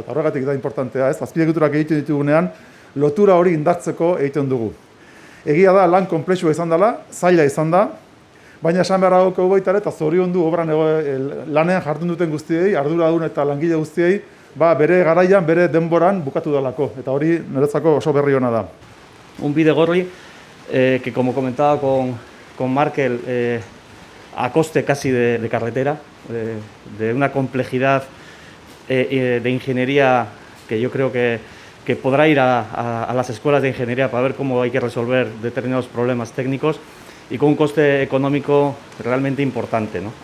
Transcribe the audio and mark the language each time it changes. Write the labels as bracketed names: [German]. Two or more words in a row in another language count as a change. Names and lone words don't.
[Basque] Eta horregatik da importantea, ez? Azpiegiturak egiten ditugunean, lotura hori indartzeko egiten dugu. Egia da, lan konplexua izan dela, zaila izan da, baina esan behar dago baita ere, eta zoriondu obran lanean jardun duten guztiei, arduradun eta langile guztiei, bere garaian, bere denboran bukatu dalako. Eta hori niretzako oso berri ona da. [Spanish] Un bidegorri que, como comentaba con Markel, a coste casi de carretera, de una complejidad de ingeniería que yo creo que podrá ir a las escuelas de ingeniería para ver cómo hay que resolver determinados problemas técnicos y con un coste económico realmente importante, ¿no?